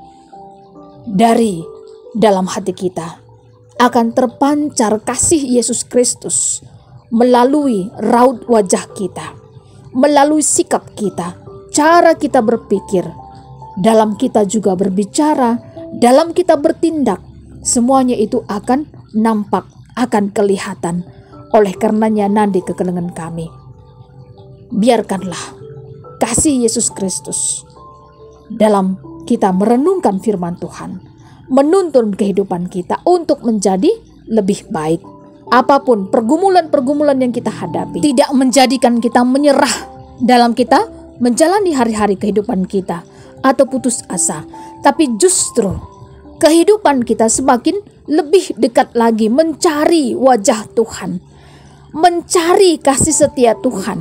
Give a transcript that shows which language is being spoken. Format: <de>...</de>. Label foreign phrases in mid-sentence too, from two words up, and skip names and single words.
<id>Dari dalam hati kita akan terpancar kasih Yesus Kristus melalui raut wajah kita, melalui sikap kita, cara kita berpikir, dalam kita juga berbicara, dalam kita bertindak. Semuanya itu akan nampak, akan kelihatan. Oleh karenanya</id> <btx>nandi kekelengan kami,</btx> <id>biarkanlah kasih Yesus Kristus dalam kita merenungkan firman Tuhan menuntun kehidupan kita untuk menjadi lebih baik. Apapun pergumulan-pergumulan yang kita hadapi, tidak menjadikan kita menyerah dalam kita menjalani hari-hari kehidupan kita atau putus asa, tapi justru kehidupan kita semakin lebih dekat lagi mencari wajah Tuhan, mencari kasih setia Tuhan.</id>